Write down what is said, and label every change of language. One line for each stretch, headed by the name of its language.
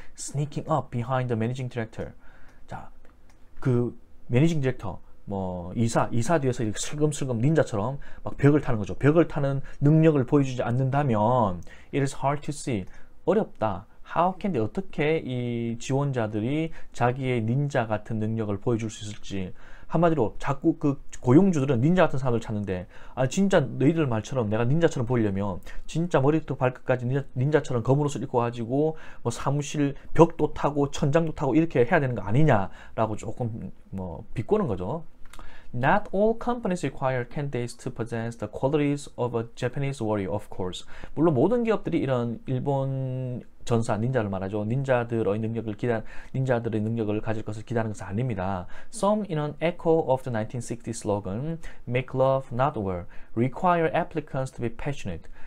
English: sneaking up behind the managing director.
Korean: 자, 그 매니징 디렉터, 이사 뒤에서 이렇게 슬금슬금 닌자처럼 막 벽을 타는 거죠. 벽을 타는 능력을 보여주지 않는다면
English: it is hard to see.
Korean: 어렵다.
English: How can they,
Korean: 어떻게 이 지원자들이 자기의 닌자 같은 능력을 보여줄 수 있을지. 한마디로 자꾸 그 고용주들은 닌자 같은 사람을 찾는데, 진짜 너희들 말처럼 내가 닌자처럼 보이려면 진짜 머리부터 발끝까지 닌자처럼 검은 옷을 입고 가지고 사무실 벽도 타고 천장도 타고 이렇게 해야 되는 거 아니냐라고 조금 비꼬는 거죠.
English: Not all companies require candidates to possess the qualities of a Japanese warrior, of course.
Korean: 물론 모든 기업들이 이런 일본 전사, 닌자를 말하죠. 닌자들의 능력을 가질 것을 기대하는 것은 아닙니다.
English: Some, in an echo of the 1960 slogan, "Make love, not war," require applicants to be passionate.